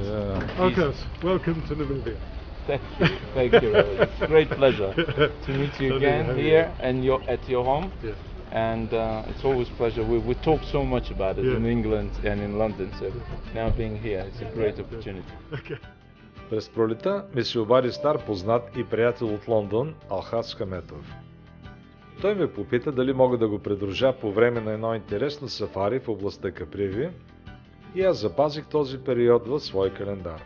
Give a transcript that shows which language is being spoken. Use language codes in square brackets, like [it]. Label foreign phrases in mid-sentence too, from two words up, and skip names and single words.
[en] Okay, welcome to Namibia. Thank you. It's a great pleasure to meet you again here and at your home. Yeah. And it's always a pleasure. We talk so much about it in England and in London, so now being here, it's a great opportunity. Okay. [bg] През пролета ми се обади стар познат и приятел от Лондон, Алхас Хаметов. Той ме попита дали мога да го придружа по време на едно интересно сафари в областта Каприви и аз запазих този период в свой календар.